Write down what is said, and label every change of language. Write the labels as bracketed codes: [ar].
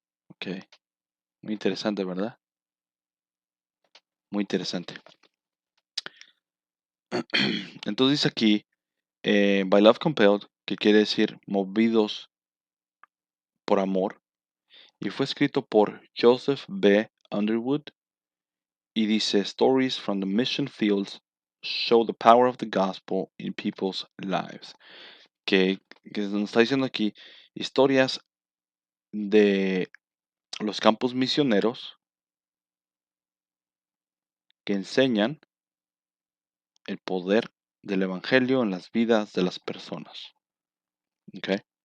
[es] Ok, muy interesante, ¿verdad? Muy interesante. Entonces dice aquí, By Love Compelled, que quiere decir movidos por amor, y fue escrito por Joseph B. [en] Underwood, [es] y dice, [en] Stories from the Mission Fields show the power of the gospel in people's lives. [es] Que nos está diciendo aquí, historias de los campos misioneros que enseñan el poder del evangelio en las vidas de las personas. ¿Ok?